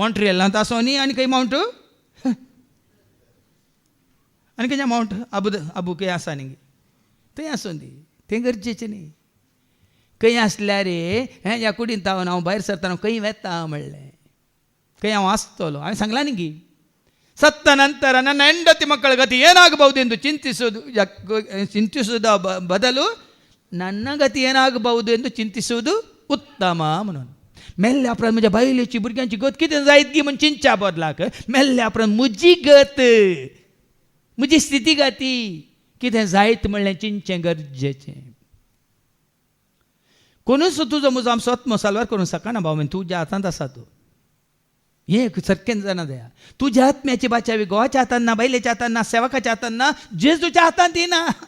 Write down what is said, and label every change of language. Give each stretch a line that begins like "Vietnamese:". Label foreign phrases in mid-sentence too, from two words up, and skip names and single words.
Konkani: मॉन्ट्रियलांत आसूं न्ही आनी खंय माउंट आनी खंयच्या माउंट आबू खंय आसा न्ही थंय आसूं दी तें गरजेचें न्ही खंय आसल्यार ह्या कुडींत हांव भायर सरतना खंय वेता म्हणलें खंय हांव आसतलो हांवें सांगलां न्ही गी
Kannada: ಸತ್ತ ನಂತರ ನನ್ನ ಹೆಂಡತಿ ಮಕ್ಕಳ ಗತಿ ಏನಾಗಬಹುದೆಂದು ಚಿಂತಿಸುವುದ ಬದಲು ನನ್ನ ಗತಿ ಏನಾಗಬಹುದು ಎಂದು ಚಿಂತಿಸುವುದು
Konkani: उत्तम म्हणून मेल्ले उपरांत म्हज्या बायलेची भुरग्यांची गत कितें जायत गी म्हूण चिंतच्या बदलाक मेल्ले उपरांत म्हजी गत म्हजी स्थिती गती कितें जायत म्हणलें चिंतचें गरजेचें कोणूच तुजो म्हजो आमचो आत्मो साल्वार करूंक शकना भाव तुज्या हातांत आसा तूं हे सारकें जाणा दया तुज्या आत्म्याची बाचावी गोवाच्या हातांत ना बायलेच्या हातांत ना सेवकाच्या हातांत ना जेजूच्या हातांत ना